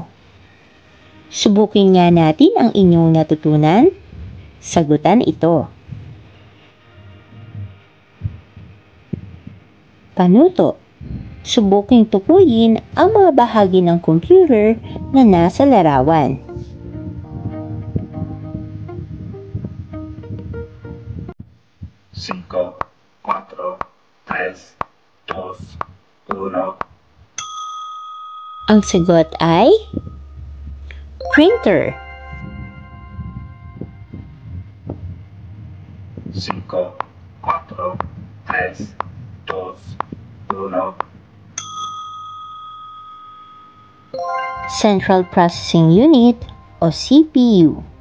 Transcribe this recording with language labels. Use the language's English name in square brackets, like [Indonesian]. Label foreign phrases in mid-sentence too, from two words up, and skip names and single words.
[Filipino] Subukin nga natin ang inyong natutunan. Sagutan ito. Panuto. Subuking tukuyin ang mga bahagi ng computer na nasa larawan. [Spanish] Cinco, cuatro, tres, dos, uno. [Filipino] Ang sagot ay printer. [Spanish] Cinco, cuatro, tres, dos, uno. [English] Central Processing Unit o CPU.